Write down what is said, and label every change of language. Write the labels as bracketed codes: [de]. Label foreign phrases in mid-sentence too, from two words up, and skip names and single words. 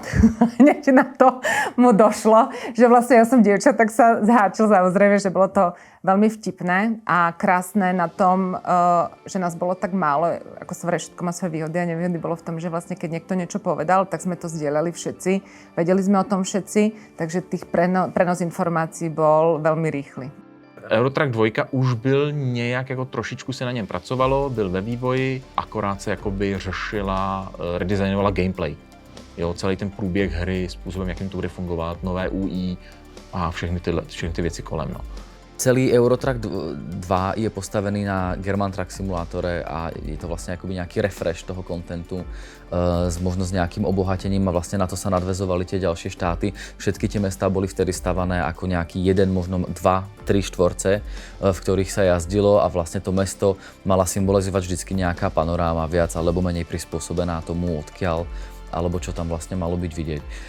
[sk] Hneď na to mu došlo, že vlastne ja som dievča, tak sa zháčil samozrejme, že bolo to veľmi vtipné a krásne na tom, že nás bolo tak málo, ako sa vraví, všetko má svoje výhody a nevýhody, bolo v tom, že vlastne keď niekto niečo povedal, tak sme to zdieľali všetci, vedeli sme o tom všetci, takže tých prenos informácií bol veľmi rýchly. [cs] Eurotrack 2 už byl nějak, jako trošičku se na něm pracovalo, byl ve vývoji, akorát se jakoby řešila, redesignovala gameplay. Jo, celý ten průběh hry, způsobem, jakým to bude fungovat, nové UI a všechny ty věci kolem. No. [sk] Celý Eurotrack 2 je postavený na German Truck simulátore a je to vlastne akoby nejaký refresh toho kontentu možno s nejakým obohatením a vlastne na to sa nadväzovali tie ďalšie štáty. Všetky tie mestá boli vtedy stavané ako nejaký jeden, možno 2, 3 štvorce, v ktorých sa jazdilo a vlastne to mesto mala symbolizovať vždycky nejaká panoráma viac alebo menej prispôsobená tomu, odkiaľ alebo čo tam vlastne malo byť vidieť.